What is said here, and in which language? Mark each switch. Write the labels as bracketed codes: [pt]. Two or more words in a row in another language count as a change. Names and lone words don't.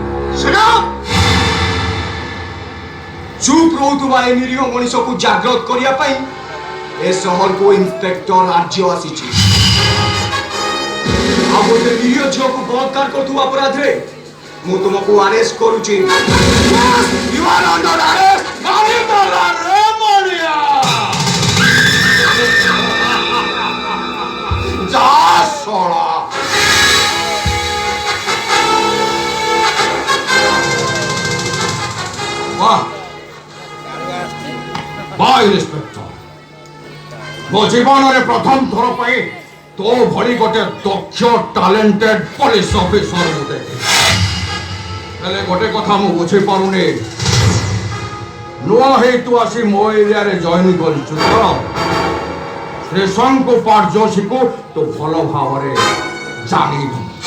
[or] ସେଠା ଚୁପ রହୁଥିବା ଏ ନିରୀହ ମଣିଷକୁ ଜାଗ୍ରତ କରିବା ପାଇଁ ଏ ସହରକୁ ଇନ୍ସପେକ୍ଟର ଆର୍ଯ୍ୟ ଆସିଛି। ଆଉ ଗୋଟେ ନିରୀହ ଝିଅକୁ ବଳାତ୍କାର କରୁଥିବା ଅପରାଧରେ ମୁଁ ତୁମକୁ ଆରେଷ୍ଟ କରୁଛି। [en] You are under arrest! [or] ଯା ଶଳା ଇନ୍ସପେକ୍ଟର ମୋ ଜୀବନରେ ପ୍ରଥମ ଥର ପାଇଁ ତୋ ଭଳି ଗୋଟେ ଦକ୍ଷ ଟାଲେଣ୍ଟେଡ୍ ପୋଲିସ ଅଫିସର ମୁଁ ଦେଖେ। ହେଲେ ଗୋଟେ କଥା ମୁଁ ବୁଝିପାରୁନି ନୂଆ ହେଇ ତୁ ଆସି ମୋ ଏରିଆରେ ଜଏନ୍ କରିଛୁ ତ ତ୍ରିଶଙ୍କୁ ପାଠ ଯୋଶୀକୁ ତୁ ଭଲ ଭାବରେ ଜାଣିନୁ।